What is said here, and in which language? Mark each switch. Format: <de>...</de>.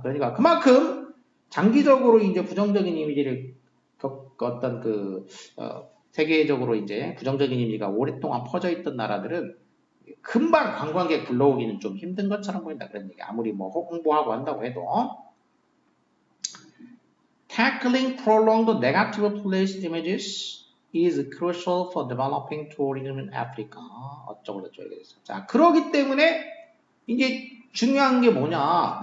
<ko>그러니까 그만큼 장기적으로 이제 부정적인 이미지를 겪었던 그 세계적으로 이제 부정적인 이미지가 오랫동안 퍼져 있던 나라들은 금방 관광객 불러오기는 좀 힘든 것처럼 보인다 그런 얘기. 아무리 뭐 홍보하고 한다고 해도.</ko> <en>Tackling prolonged negative police images is crucial for developing tourism in Africa.</en> <ko>어쩌고 저쩌고 얘기했어. 자, 그러기 때문에 이제 중요한 게 뭐냐?</ko>